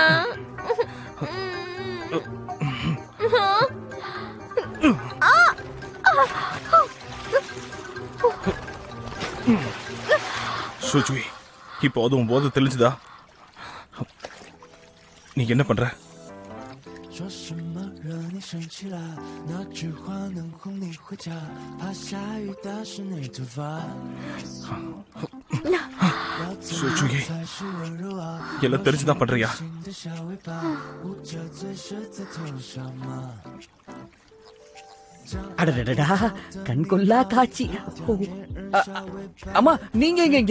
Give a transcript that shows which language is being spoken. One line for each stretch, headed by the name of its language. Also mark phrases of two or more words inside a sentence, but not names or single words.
Tamil: சுஜி, இப்போ அதுவும் போது தெளிஞ்சுதா? நீ என்ன பண்ற?
Chinese: 说什么惹你生气了？那句话能哄你回家？怕下雨打湿你头发。
Tamil: சுஜி, எல்லாம் தெரிஞ்சுதான் பண்றியா? அடடடா, கண்கொள்ளா காட்சி. அம்மா, நீங்க இங்க